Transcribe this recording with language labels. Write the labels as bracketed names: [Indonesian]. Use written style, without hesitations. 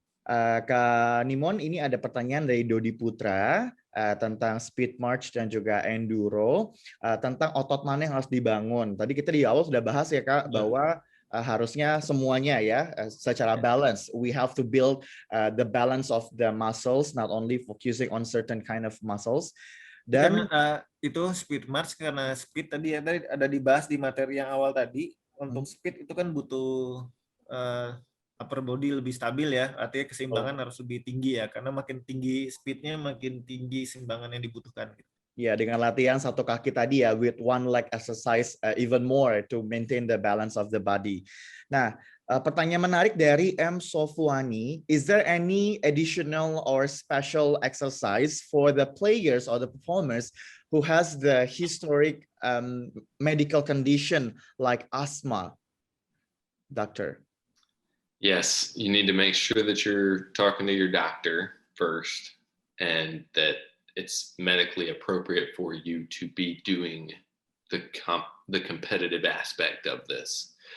[Indonesian] Kak Nimon, ini ada pertanyaan dari Dodi Putra tentang speed march dan juga enduro, tentang otot mana yang harus dibangun. Tadi kita di awal sudah bahas ya Kak, bahwa harusnya semuanya ya secara balance. [English] We have to build the balance of the muscles, not only focusing on certain kind of muscles. [Indonesian] Dan itu speed march karena speed tadi ada dibahas di materi yang awal tadi. Untuk speed itu kan butuh upper body lebih stabil ya, artinya keseimbangan harus lebih tinggi ya, karena makin tinggi speednya makin tinggi keseimbangan yang dibutuhkan. Ya, dengan latihan satu kaki tadi ya, [English] with one leg exercise even more to maintain the balance of the body. [Indonesian] Nah, pertanyaan menarik dari M. [English] Sofwani, is there any additional or special exercise for the players or the performers who has the historic medical condition like asthma, Doctor? Yes, you need to make sure that you're talking to your doctor first and that it's medically appropriate for you to be doing the competitive aspect of this.